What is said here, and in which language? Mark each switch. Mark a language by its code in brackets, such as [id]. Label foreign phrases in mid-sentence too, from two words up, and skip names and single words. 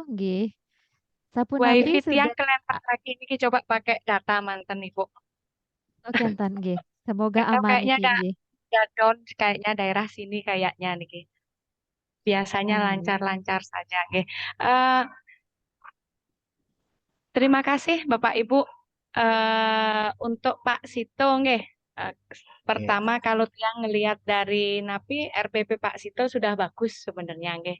[ban] Nggih. Sampun napi Wifi tiang [id] sudah. kelempar lagi ini coba pakai data manten Ibu. Oke, [ban] enten nggih. [id] Semoga Atau aman kayaknya [ban] niki nggih. [id] ada down kayaknya daerah sini kayaknya nih. Biasanya Nggih. lancar-lancar saja nggih. Eh, terima kasih Bapak Ibu untuk Pak Sito nggih. Pertama kalau tiang ngelihat dari napi RPP Pak Sito sudah bagus sebenarnya nggih.